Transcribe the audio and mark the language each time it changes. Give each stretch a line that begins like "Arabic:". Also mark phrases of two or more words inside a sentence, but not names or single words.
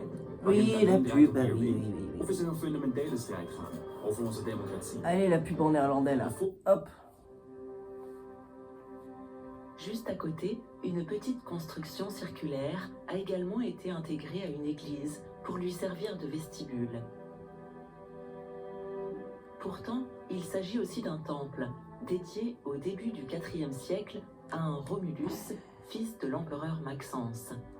French: Oui, la pub, bah oui, oui, oui.
Dutch: Of is er een fundamentele strijd gaande over onze democratie?
French: Allez, la pub en néerlandais là. Hop. Juste à côté, une petite construction circulaire a également été intégrée à une église pour lui servir de vestibule. Pourtant, il s'agit aussi d'un temple, dédié au début du IVe siècle à un Romulus, fils de l'empereur Maxence.